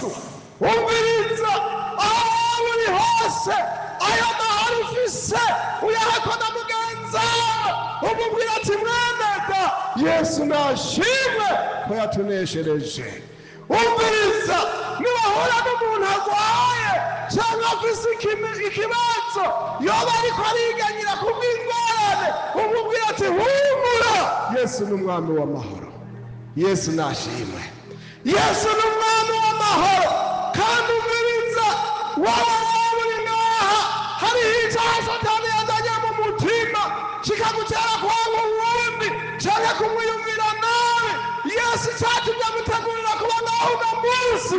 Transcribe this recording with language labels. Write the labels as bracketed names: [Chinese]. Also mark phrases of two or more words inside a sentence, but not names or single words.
[Rundi] Umviriza, aho uri hose ayo mahoro ufise uyaheko na mugenza umubwira ati mweneda, Yesu nashimwe ko yatuneshereje. Umviriza, niwahura n'umuntu arwaye cyangwa afise ikibazo yoba ariko ariganyira kubw'ingorane, umubwira ati humura, Yesu ni umwami w'amahoro. Yesu nashimwe. Yesu ni umwami w'amahoro. Kandi umviriza, waba uri ngaha hariho icyaha Satani yazanye mu mutima kikagutera kwanga uwundi cyangwa kumwiyumvira nabi, Yesu icyatumye amutegurira kuba ngaho uno munsi.